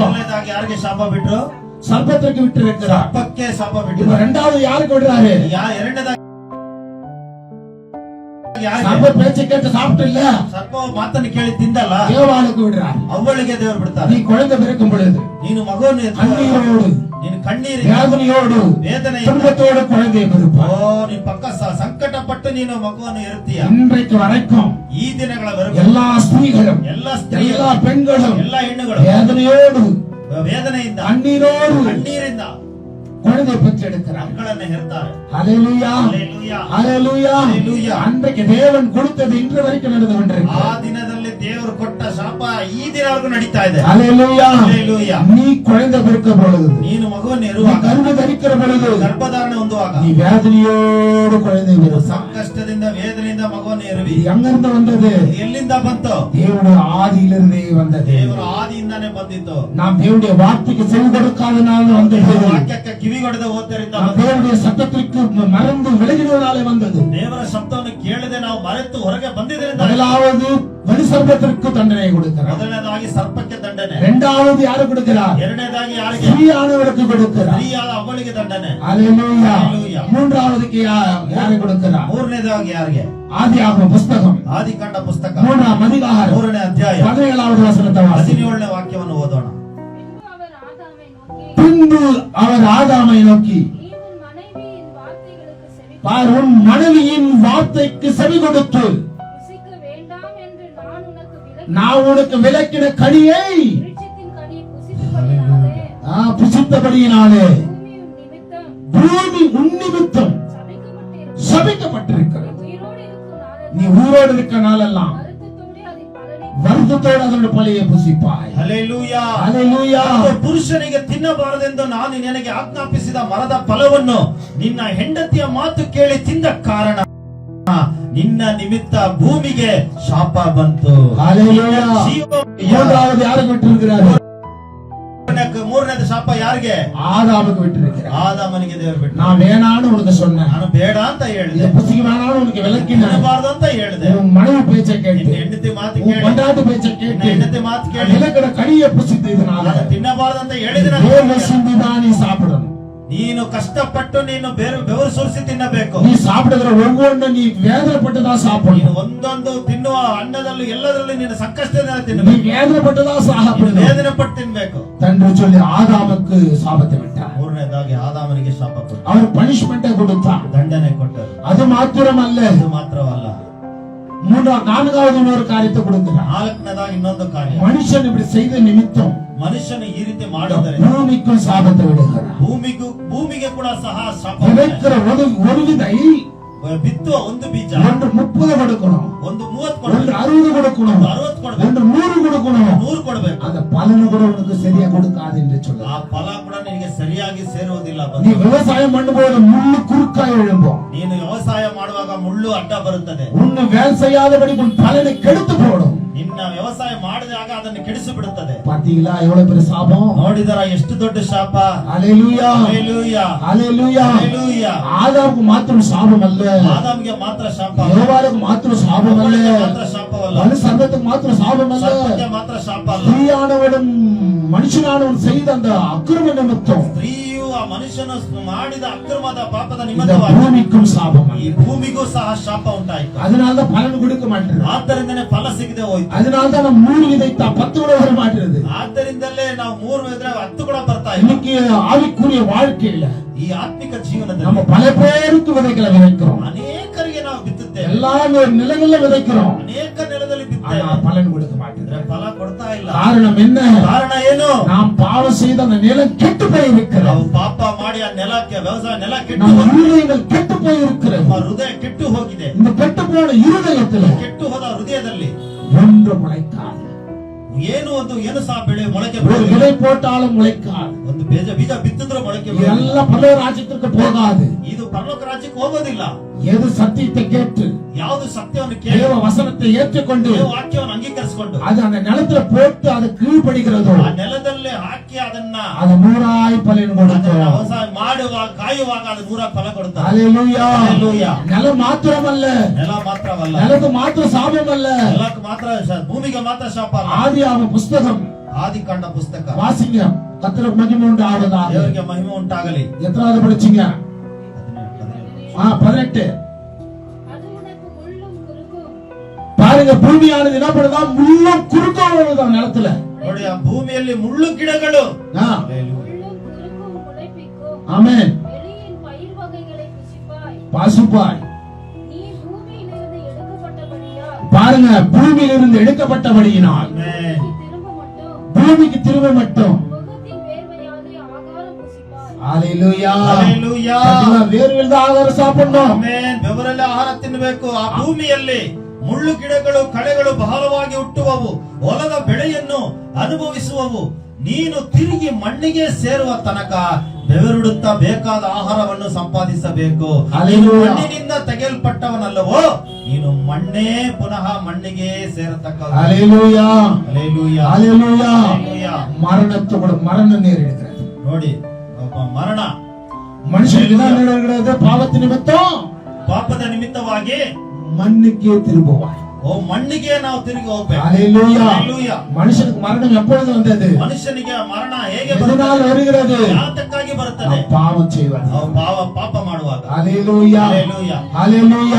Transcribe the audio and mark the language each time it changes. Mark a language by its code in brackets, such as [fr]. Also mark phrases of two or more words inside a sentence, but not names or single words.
[kn] ಮೊದಲನೇದಾಗಿ ಯಾರಿಗೆ ಶಾಪ ಬಿಟ್ರು? [ta] சர்ப்பத்திற்கு விட்டு இருக்கிறார். [kn] ಸರ್ಪಕ್ಕೆ ಶಾಪ [ta] இப்ப [kn] ಬಿಟ್ಟರು. [ta] இரண்டாவது யாருக்கு விடுறாரு? [kn] ಎರಡನೇದಾಗಿ ಯಾರಿಗೆ? [ta] சர்ப்ப பேச்சை கேட்டு சாப்பிட்டு இல்ல, [kn] ಸರ್ಪ ಮಾತನ್ನು ಕೇಳಿ ತಿಂದಲ್ಲ, [ta] ஏவாளுக்கு விடுறார். [kn] ಅವಳಿಗೆ ದೇವರು ಬಿಡ್ತಾರೆ. [ta] நீ குழந்தை பிறக்கும் பொழுது [kn] ನೀನು ಮಗುವನ್ನು [ta] கண்ணீரோடு, [kn] ನೀನು ಕಣ್ಣೀರಿ [ta] வேதனையோடு, [kn] ವೇದನೆ [ta] துன்பத்தோடு குழந்தையை பெறுப்பார். [kn] ನೀನು ಪಕ್ಕ ಸಂಕಟ ಪಟ್ಟು ನೀನು ಮಗುವನ್ನು ಇರುತ್ತೀಯ. [ta] இன்றைக்கு வரைக்கும் [kn] ಈ ದಿನಗಳವರೆಗೂ [ta] எல்லா ஸ்திரீகளும், [kn] ಎಲ್ಲ ಸ್ತ್ರೀಯರು, [ta] எல்லா பெண்களும் [kn] ಎಲ್ಲ ಹೆಣ್ಣುಗಳು [ta] வேதனையோடு, [kn] ವೇದನೆಯಿಂದ [ta] கண்ணீரோடு [kn] ಕಣ್ಣೀರಿಂದ [ta] குழந்தை பெற்றெடுக்கிறார். [kn] ಮಕ್ಕಳನ್ನು ಹೆರ್ತಾರೆ. [ta] ஹalleluya. [kn] ಹಲ್ಲೆಲೂಯಾ. [ta] ஹalleluya. ஹalleluya. அன்றைக்கு தேவன் கொடுத்தது இன்று வரைக்கும் நடந்து [kn] ಆ [ta] கொண்டிருக்கிறது. [kn] ದಿನದಲ್ಲಿ ದೇವರು ಕೊಟ್ಟ ಶಾಪ ಈ ದಿನವರೆಗೂ ನಡೀತಾ ಇದೆ. [ta] ஹalleluya. [kn] ಹಲ್ಲೆಲೂಯಾ. [ta] நீ குழந்தை பிறக்கும் பொழுது, [kn] ನೀನು ಮಗುವನ್ನು [ta] நீ [kn] ಇರುವಾಗ, [ta] கர்ப்ப தரிக்கிற பொழுது, [kn] ಗರ್ಭಧಾರಣೆ ಹೊಂದುವಾಗ [ta] நீ வேதனையோடு குழந்தை பிறப்பாய். [kn] ಸಂಕಷ್ಟದಿಂದ ವೇದನೆಯಿಂದ ಮಗುವನ್ನು ಇರುವಿ. [ta] இது எங்கிருந்து வந்தது? [kn] ಇದು ಎಲ್ಲಿಂದ ಬಂತು? [ta] தேவனுடைய ஆதியிலிருந்தே வந்தது. [kn] ದೇವರ ಆದಿಯಿಂದಾನೇ ಬಂದಿತ್ತು. [ta] நாம் தேவனுடைய வார்த்தைக்கு செவி கொடுக்காதனால வந்தது. [kn] ದೇವರ ವಾಕ್ಯಕ್ಕೆ ಕಿವಿಗೊಡದೆ ಹೋದ್ದರಿಂದ [ta] நாம் [kn] ಬಂದಿತ್ತು. [ta] தேவனுடைய சத்தத்திற்கு மறந்து விலகினதாலே வந்தது. [kn] ದೇವರ ಶಬ್ದವನ್ನು ಕೇಳದೆ ನಾವು ಮರೆತು ಎತ್ತು ಹೊರಗೆ ಬಂದಿದ್ದರಿಂದ [ta] முதலாவது வலு சர்ப்பத்திற்கு தண்டனை கொடுக்கிறார். [kn] ಮೊದಲನೇದಾಗಿ ಸರ್ಪಕ್ಕೆ ದಂಡನೆ, [ta] இரண்டாவது யாரு கொடுக்கிறார்? [kn] ಎರಡನೇದಾಗಿ ಯಾರಿಗೆ? [ta] ஸ்திரீயானவருக்கு கொடுக்கிறார். [kn] ಸ್ತ್ರೀಯಾದ ಅವಳಿಗೆ ದಂಡನೆ. [ta] ஹalleluya. ஹalleluya. மூன்றாவதுக்கு யாரை கொடுக்கிறார்? [kn] ಮೂರನೇದಾಗಿ ಯಾರಿಗೆ? [ta] ஆதியாகம புஸ்தகம் [kn] ಆದಿಕಾಂಡ ಪುಸ್ತಕ [ta] 3ஆம் அதிகாரம் [kn] 3ನೇ ಅಧ್ಯಾಯ [ta] 17வது ವಚನத்தை வாசி. [kn] 17ನೇ ವಾಕ್ಯವನ್ನು ಓದೋಣ. [ta] பின்பு அவர் ஆதாமை நோக்கி, பின்பு அவர் ஆதாமை நோக்கி, நீ உன் மனைவியின் வார்த்தைகளுக்கு செவி பார், உன் மனைவியின் வார்த்தைக்கு செவி கொடுத்து புசிக்க வேண்டாம் என்று நான் உனக்கு நான் உனக்கு விலக்கின கனியை விருட்சத்தின் கனியை புசித்தபடியினாலே புசித்தபடியினாலே பூமி உன் நிமித்தம் பூமி உன் நிமித்தம் சபிக்கப்பட்டிருக்கிறது. சபிக்கப்பட்டிருக்கிறது. நீ நீ உயிரோடு இருக்கும் நாளெல்லாம் ஊரோடு இருக்க நாளெல்லாம் வருத்தத்தோடே அதன் பலனை வருத்தத்தோடு அதனுடைய பழியை புசிப்பாய். [kn] ಹಲ್ಲೆಲೂಯಾ. [ta] ஹalleluya. [kn] ಪುರುಷನಿಗೆ ತಿನ್ನಬಾರದೆಂದು ನಾನು ನಿನಗೆ ಆಜ್ಞಾಪಿಸಿದ ಮರದ ಫಲವನ್ನು ನಿನ್ನ ಹೆಂಡತಿಯ ಮಾತು ಕೇಳಿ ತಿಂದ ಕಾರಣ ನಿನ್ನ ನಿಮಿತ್ತ ಭೂಮಿಗೆ ಶಾಪ ಬಂತು. [ta] ஹalleluya. மூன்றாவது யாருக்கு விட்டிருக்கிறார்? [kn] ಮೂರನೇದು ಶಾಪ ಯಾರಿಗೆ? [ta] ஆதாமுக்கு விட்டிருக்கிறார். [kn] ಆದಾಮನಿಗೆ ದೇವರು ಬಿಟ್ಟು. [ta] நான் வேணான்னு உனக்கு சொன்னேன், [kn] ನಾನು ಬೇಡ ಅಂತ ಹೇಳಿದೆ, [ta] இதை புசிக்க வேணாம்னு உனக்கு விளக்கினேன். [kn] ತಿನ್ನಬಾರದು ಅಂತ ಹೇಳಿದೆ. [ta] உன் மனைவி பேச்சை [kn] ನಿನ್ನ [ta] கேட்டு, [kn] ಹೆಂಡತಿ ಮಾತು [ta] உன் [kn] ಕೇಳಿ, [ta] கொண்டாட்டு பேச்சை [kn] ನಿನ್ನ [ta] கேட்டு [kn] ಹೆಂಡತಿ ಮಾತು ಕೇಳಿ [ta] விளக்கின கனியை புசித்து இதனால [kn] ನಾನು ತಿನ್ನಬಾರದು ಅಂತ ಹೇಳಿದ್ರೆ [ta] வேர்வை சிந்திதான் நீ சாப்பிடணும். [kn] ನೀನು ಕಷ್ಟಪಟ್ಟು ನೀನು ಬೆವರು ಸುರಿಸಿ ತಿನ್ನಬೇಕು. [ta] நீ சாப்பிடுகிற ஒவ்வொன்றும் நீ வேதனைப்பட்டுதான் [kn] ನೀನು [ta] சாப்பிடணும். [kn] ಒಂದೊಂದು ತಿನ್ನುವ ಅನ್ನದಲ್ಲೂ ಎಲ್ಲದರಲ್ಲೂ ನೀನು ಸಂಕಷ್ಟದಿಂದ [ta] நீ [kn] ತಿನ್ನಬೇಕು. [ta] வேதனைப்பட்டுதான் [kn] ನೀನು [ta] சாப்பிடணும் [kn] ವೇದನೆ ಪಟ್ಟು ತಿನ್ಬೇಕು. [ta] என்று சொல்லி ஆதாமுக்கு சாபத்தை விட்டார். [kn] ಮೂರನೇದಾಗಿ ಆದಾಮನಿಗೆ ಶಾಪ ಕೊಟ್ಟು [ta] அவர் பனிஷ்மெண்ட்டை கொடுத்தார். [kn] ದಂಡನೆ ಕೊಟ್ಟರು. [ta] அது மாத்திரமல்ல, [kn] ಅದು ಮಾತ್ರವಲ್ಲ, [ta] நான்காவது இன்னொரு காரியத்தை கொடுக்கிறார். [kn] ನಾಲ್ಕನೇದಾಗಿ ಇನ್ನೊಂದು ಕಾರ್ಯ. [ta] மனுஷன் இப்படி செய்த நிமித்தம் [kn] ಮನುಷ್ಯನು ಈ ರೀತಿ ಮಾಡೋದರಿಂದ [ta] பூமிக்கும் சாபத்தை விடுகிறார். [kn] ಭೂಮಿಗೆ ಕೂಡ ಸಹ ಶಾಪ. [ta] விதைக்கிற ஒரு விதை [kn] ಬಿತ್ತುವ ಒಂದು ಬೀಜ [ta] ஒன்று 30 கொடுக்கணும், [kn] ಒಂದು 30 [ta] ஒன்று [kn] ಕೊಡಬೇಕು, [ta] 60 கொடுக்கணும், [kn] 60 ಕೊಡಬೇಕು, [ta] ஒன்று 100 கொடுக்கணும். [kn] 100 ಕೊಡಬೇಕು. [ta] அந்த பலனை கூட உனக்கு சரியா கொடுக்காது என்று சொல்ல. [kn] ಆ ಫಲ ಕೂಡ ನಿನಗೆ ಸರಿಯಾಗಿ ಸೇರುವುದಿಲ್ಲ. [ta] நீ விவசாயம் பண்ணும்போது முள்ளு குறுக்காய் எழும்பும். [kn] ನೀನು ವ್ಯವಸಾಯ ಮಾಡುವಾಗ ಮುಳ್ಳು ಅಡ್ಡ ಬರುತ್ತದೆ. [ta] உன்னை வேலை செய்யாதபடி உன் பலனை கெடுத்து போடும். [kn] ನಿನ್ನ ವ್ಯವಸಾಯ ಮಾಡಿದಾಗ ಅದನ್ನು ಕೆಡಿಸಿ ಬಿಡುತ್ತದೆ. [ta] பாத்தீங்களா எவ்வளவு பெரிய சாபம்? [kn] ನೋಡಿದರ ಎಷ್ಟು ದೊಡ್ಡ ಶಾಪ. [ta] ஹalleluya, [kn] ಹಲ್ಲೆಲೂಯಾ, [ta] ஹalleluya. [kn] ಹಲ್ಲೆಲೂಯಾ. [ta] ஆதாமுக்கு மாத்திரம் சாபம் அல்ல, [kn] ಆದಾಮ್ಗೆ ಮಾತ್ರ ಶಾಪ, [ta] யோவாளுக்கு மாத்திரம் சாபம் அல்ல, [kn] ಮಾತ್ರ ಶಾಪವಲ್ಲ, [ta] வலு சர்ப்பத்துக்கு மாத்திரம் சாபம் அல்ல. [kn] ಸರ್ಪಕ್ಕೆ ಮಾತ್ರ ಶಾಪ ಅಲ್ಲ. [ta] ஸ்திரீயானவனும் மனுஷனானவன் செய்த அந்த அக்கிரம நிமித்தம் [kn] ಸ್ತ್ರೀಯು ಆ ಮನುಷ್ಯನು ಮಾಡಿದ ಅಕ್ರಮದ ಪಾಪದ [ta] இந்த [kn] ನಿಮಿತ್ತವಾಗಿ [ta] பூமிக்கும் சாபம் [kn] ಈ [ta] அல்ல. [kn] ಭೂಮಿಗೂ ಸಹ ಶಾಪ ಉಂಟಾಯಿತು. [ta] அதனாலதான் பலன் கொடுக்க மாட்டேன். [kn] ಆದ್ದರಿಂದನೇ ಫಲ ಸಿಗದೆ ಹೋಯ್ತು. [ta] அதனாலதான் நம்ம 3 விதைத்தா 10 கூட வர மாட்டேங்குது. [kn] ಆದ್ದರಿಂದಲೇ ನಾವು 3 ಇದ್ರೆ 10 ಕೂಡ ಬರ್ತಾ ಇಲ್ಲ. [ta] இன்னைக்கு ஆவிக்குரிய வாழ்க்கையில [kn] ಈ ಆತ್ಮಿಕ ಜೀವನದಲ್ಲಿ [ta] நம்ம பல பேருக்கு விதைகளை விதைக்கிறோம். [kn] ಅನೇಕರಿಗೆ ನಾವು ಬಿತ್ತುತ್ತೇವೆ, [ta] எல்லாரும் ஒரு நிலைகள்ல விதைக்கிறோம், [kn] ಅನೇಕ ನೆಲದಲ್ಲಿ [ta] ஆனா [kn] ಬಿತ್ತೇವೆ, [ta] பலன் கொடுக்க மாட்டேங்குது. [kn] ಆದ್ರೆ ಫಲ ಕೊಡ್ತಾ ಇಲ್ಲ. [ta] காரணம் என்ன? [kn] ಕಾರಣ ಏನು? [ta] நாம் பாவம் செய்த அந்த நிலம் கெட்டு போய் [kn] ನಾವು [ta] இருக்கிறோம். [kn] ಪಾಪ ಮಾಡಿ ಆ ನೆಲಕ್ಕೆ ವ್ಯವಸಾಯ ನೆಲ ಕೆಟ್ಟು [ta] நம்ம [kn] ಹೋಗಿದೆ. [ta] இருதயங்கள் கெட்டு போய் இருக்கிறது. [kn] ನಮ್ಮ ಹೃದಯ ಕೆಟ್ಟು ಹೋಗಿದೆ. [ta] இந்த கெட்டு போன இருதயத்துல [kn] ಕೆಟ್ಟು ಹೋದ ಹೃದಯದಲ್ಲಿ [ta] ஒன்று முளைக்காது. [kn] ಏನು ಸಹ ಬೆಳೆ ಮೊಳಕೆ [ta] ஒரு [kn] ಬರುವುದಿಲ್ಲ. [ta] விதை போட்டாலும் முளைக்காது. [kn] ಒಂದು ಬೀಜ ಬಿತ್ತಿದ್ರು ಮೊಳಕೆ ಬರುವುದಿಲ್ಲ. [ta] இதெல்லாம் பரலோக ராஜ்யத்திற்கு போகாது. [kn] ಇದು ಪರಲೋಕ ರಾಜ್ಯಕ್ಕೆ ಹೋಗೋದಿಲ್ಲ. [ta] எது சத்தியத்தை கேட்டு [kn] ಯಾವುದು ಸತ್ಯವನ್ನು ಕೇಳಿ [ta] தேவ வசனத்தை ஏற்றுக்கொண்டு [kn] ದೇವ ವಾಕ್ಯವನ್ನು ಅಂಗೀಕರಿಸಿಕೊಂಡು [ta] அது அந்த நிலத்துல போட்டு அது கீழ்படுகிறதோ [kn] ಆ ನೆಲದಲ್ಲಿ ಹಾಕಿ ಅದನ್ನ [ta] அது 100 பலன் கொடுக்கும். [kn] ವ್ಯವಸಾಯ ಮಾಡುವಾಗ ಕಾಯುವಾಗ ಅದು 100 ಫಲ ಕೊಡುತ್ತದೆ. [ta] ஹalleluya. [kn] ಹಲ್ಲೆಲೂಯಾ. [ta] நிலம் மாத்திரமல்ல, [kn] ನೆಲ ಮಾತ್ರವಲ್ಲ, [ta] நிலத்து மாத்திரம் சாபம் அல்ல. [kn] ನೆಲಕ್ಕೆ ಮಾತ್ರ ಭೂಮಿಗೆ ಮಾತ್ರ ಶಾಪ ಅಲ್ಲ. [ta] ஆதியாகம புஸ்தகம் [kn] ಆದಿಕಾಂಡ ಪುಸ್ತಕ [ta] வாசிங்க. கர்த்தருக்கு மகிமை உண்டாவதாக. [kn] ದೇವರಿಗೆ ಮಹಿಮೆ ಉಂಟಾಗಲಿ. [ta] எத்தனாவது படிச்சீங்க? 18. அது உனக்கு முள்ளும் குறுக்கும் பாருங்க, பூமியானது என்ன பண்ணுதா? முள்ளும் குறுக்கும் விழுதான் நிலத்துல. [kn] ನೋಡಿ, ಆ ಭೂಮಿಯಲ್ಲಿ ಮುಳ್ಳು ಗಿಡಗಳು. [ta] முள்ளும் குறுக்கும் முளைப்பிக்கும் ஆமென். வெளியின் பயிர் வகைகளை புசிப்பாய். பாசுப்பாய். நீ பூமியிலிருந்து எடுக்கப்பட்டபடியால் பாருங்க, பூமியிலிருந்து எடுக்கப்பட்டபடியினால் [kn] ಆಮೆನ್. [ta] பூமிக்கு திரும்ப மட்டும் முகத்தின் வேர்வையாலே ஆகாரம் புசிப்பாய். ஹalleluya. [kn] ಹಲ್ಲೆಲೂಯಾ. [ta] வேர்வில் தான் ஆகாரம் சாப்பிடணும். [kn] ಆಮೆನ್. ಬೆವರಲ್ಲಿ ಆಹಾರ ತಿನ್ನಬೇಕು. ಆ ಭೂಮಿಯಲ್ಲಿ ಮುಳ್ಳು ಗಿಡಗಳು ಕಳೆಗಳು ಬಹಳವಾಗಿ ಹುಟ್ಟುವವು, ಹೊಲದ ಬೆಳೆಯನ್ನು ಅನುಭವಿಸುವವು. ನೀನು ತಿರುಗಿ ಮಣ್ಣಿಗೆ ಸೇರುವ ತನಕ ಬೆವರುಡುತ್ತಾ ಬೇಕಾದ ಆಹಾರವನ್ನು ಸಂಪಾದಿಸಬೇಕು. ನೀನು ಹಲ್ಲೆಲೂಯಾ. ಮಣ್ಣಿನಿಂದ ತೆಗೆಯಲ್ಪಟ್ಟವನಲ್ಲವೋ, ನೀನು ಮಣ್ಣೇ ಪುನಃ ಮಣ್ಣಿಗೆ ಸೇರತಕ್ಕ. [ta] ஹalleluya. [kn] ಹಲ್ಲೆಲೂಯಾ. [ta] ஹalleluya. [kn] ಹಲ್ಲೆಲೂಯಾ. [ta] மரணத்தோட மரணம் நேரிடுகிறது. [kn] ನೋಡಿ, ಒಬ್ಬ ಮರಣ [ta] மனுஷனுக்கு தான் நேரிடுகிறது பாவத்து நிமித்தம். [kn] ಪಾಪದ ನಿಮಿತ್ತವಾಗಿ [ta] மண்ணுக்கே திரும்புவாய். [kn] ಓ ಮಣ್ಣಿಗೆ ನಾವು ತಿರುಗಿ ಹೋಗ್ಬೇಕು. [ta] ஹalleluya. [kn] Hallelujah. [ta] மனுஷனுக்கு மரணம் எப்பொழுது வந்தது? [kn] ಮನುಷ್ಯನಿಗೆ ಮರಣ ಹೇಗೆ [ta] எதனால் வருகிறது? [kn] ಯಾತಕ್ಕಾಗಿ ಬರುತ್ತದೆ? [ta] பாவம் செய்வது. [kn] ನಾವು ಪಾಪ ಮಾಡುವಾಗ. [ta] ஹalleluya. [kn] Hallelujah. [ta] ஹalleluya.